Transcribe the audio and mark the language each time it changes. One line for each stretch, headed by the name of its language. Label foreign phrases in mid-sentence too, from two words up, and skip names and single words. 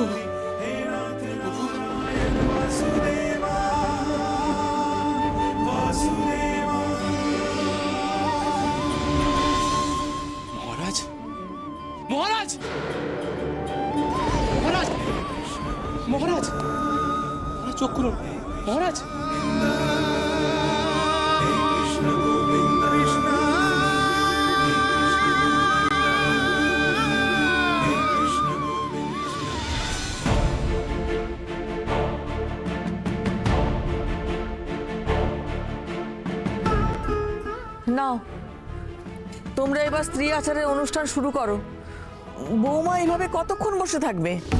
Hindi: हे नाथ नारायण वासुदेवा वासुदेवा।
Bangla: মহারাজ, মহারাজ, মহারাজ, মহারাজ, চোখ খুলুন মহারাজ।
Hindi: हे कृष्ण गोविंद कृष्ण हे कृष्ण गोविंद।
Bangla: নাও তোমরা এবার স্ত্রী আচারের অনুষ্ঠান শুরু করো। বৌমা এইভাবে কতক্ষণ বসে থাকবে?